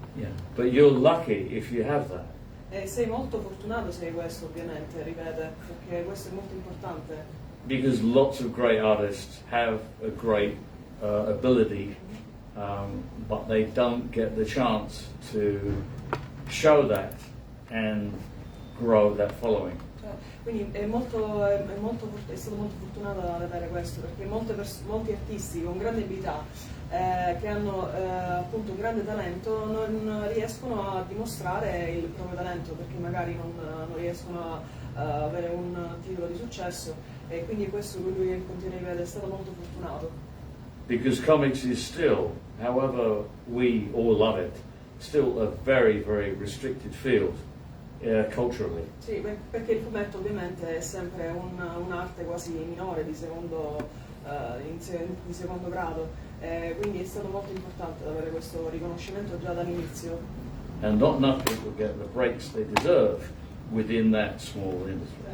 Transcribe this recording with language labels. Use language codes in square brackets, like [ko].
[en] Yeah, but you're lucky if you have that. [it] Sei molto fortunato se hai questo, ovviamente, ripete, perché questo è molto importante. [en] Because lots of great artists have a great ability, but they don't get the chance to show that and grow that following. [it] Quindi è stato molto fortunato ad avere questo, perché molti artisti con grande abilità che hanno appunto un grande talento non riescono a dimostrare il proprio talento, perché magari non riescono a avere un titolo di successo, e quindi questo lui continua a ripetere, è stato molto fortunato. [en] Because comics is still, however we all love it, still a very, very restricted field culturally. [it] Sì, perché il fumetto ovviamente è sempre un'arte quasi minore, di secondo grado, quindi è stato molto importante avere questo riconoscimento già dall'inizio. [en] And not enough people get the breaks they deserve within that small industry.